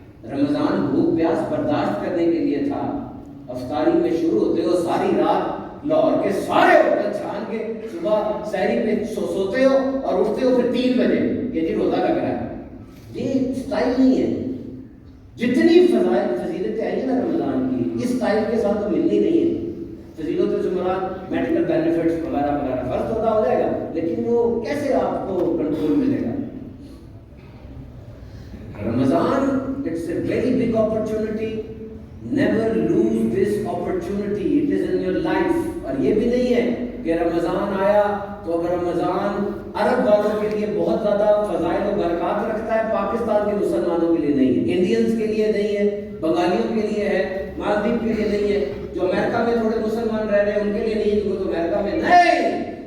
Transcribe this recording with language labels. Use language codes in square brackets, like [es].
[ur] رمضان بھوک پیاس برداشت کرنے کے لیے تھا. افطاری میں شروع ہوتے ہو ساری رات لاہور کے سارے ہوٹل چھان کے صبح سحری پہ سوتے ہو اور اٹھتے ہو پھر 3 بجے کہ جی روزہ لگ رہا ہے. یہ سٹائل نہیں ہے. جتنی فضیلتیں آئی ہیں نا رمضان کی, اس سٹائل کے ساتھ تو ملنی نہیں ہے. فضیلتوں سے مراد میڈیکل بینیفٹس وغیرہ وغیرہ فرض تو ادا ہو جائے گا, لیکن وہ کیسے آپ کو کنٹرول ملے گا. [en] Ramzan it's a very big opportunity. Never lose this opportunity, it is in your life. [ur] اور یہ بھی نہیں ہے کہ رمضان آیا تو اگر رمضان عرب والوں کے لیے بہت زیادہ فضائل و برکات رکھتا ہے, پاکستان کے مسلمانوں کے لیے نہیں ہے, انڈینز کے لیے نہیں ہے, بنگالیوں کے لیے ہے, مالدیپ کے لیے نہیں ہے, جو امریکہ میں تھوڑے مسلمان رہ رہے ہیں ان کے لیے نہیں ہے, جو امریکہ میں نہیں.